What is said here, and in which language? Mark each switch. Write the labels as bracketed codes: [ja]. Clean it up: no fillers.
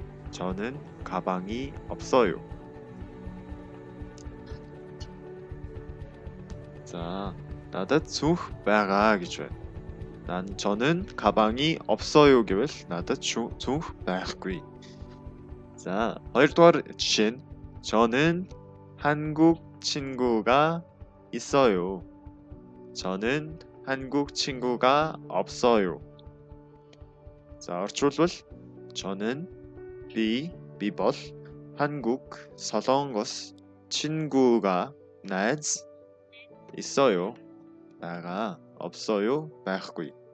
[ko] 저는 가방이 없어요. [mn] 자, надад цүнх байгаа гэж байна. [ko] 저는 가방이 없어요 [mn] гэвэл надад цүнх байхгүй. 자, хоёрдугаар жишээ нь [ko] 저는 한국 친구가 있어요. 저는 한국 친구가 없어요. [mn] 자, орчуулбал [ko] 저는 [mn] би бол 한국 солонгос [ko] 친구가 [mn] найз [ko] 있어요. [mn] байгаа [ko] 없어요 [mn] байхгүй.